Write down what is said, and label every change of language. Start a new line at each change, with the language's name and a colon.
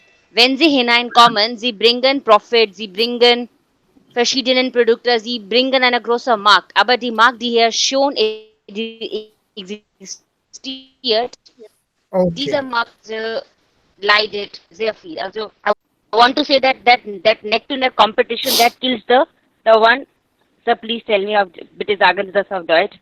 German: Wenn sie hineinkommen, sie bringen Profit, sie bringen verschiedene Produkte, sie bringen eine große Markt. Aber die Markt, die hier schon existiert, dieser Markt leidet sehr viel.
English: Also I want to say that neck-to-neck competition that kills the one. Sir, please tell me,
German: bitte sagen Sie das auf Deutsch.